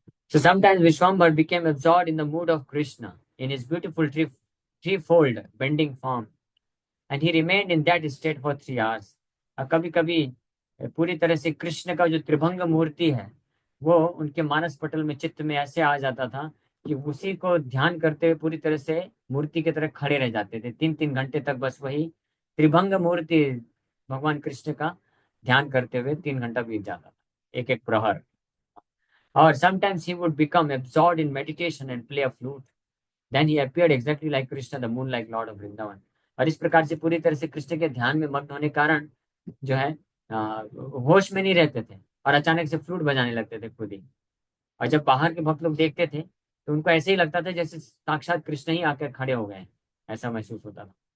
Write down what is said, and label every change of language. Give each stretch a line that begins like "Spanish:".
English: So sometimes Vishwambar became absorbed in the mood of Krishna in his beautiful threefold bending form, and he remained in that state for 3 hours.
Hindi: और कभी कभी पूरी तरह से कृष्ण का जो त्रिभंग मूर्ति है वो उनके मानस पटल में चित्त में ऐसे आ जाता था कि उसी को ध्यान करते हुए पूरी तरह से मूर्ति की तरह खड़े रह जाते थे. 3-3 घंटे तक बस वही त्रिभंग मूर्ति भगवान कृष्ण का ध्यान करते हुए 3 घंटा बीत जाता था, एक एक प्रहर.
English: Or sometimes he would become absorbed in meditation and play a flute. Then he appeared exactly like Krishna, the moon-like Lord of Vrindavan.
Hindi: और इस प्रकार से पूरी तरह से कृष्ण के ध्यान में मग्न होने के कारण जो है होश में नहीं रहते थे और अचानक से फ्लूट बजाने लगते थे खुद ही. और जब बाहर के भक्त लोग देखते थे तो उनको ऐसे ही लगता था जैसे साक्षात कृष्ण ही आकर खड़े हो गए, ऐसा महसूस होता था.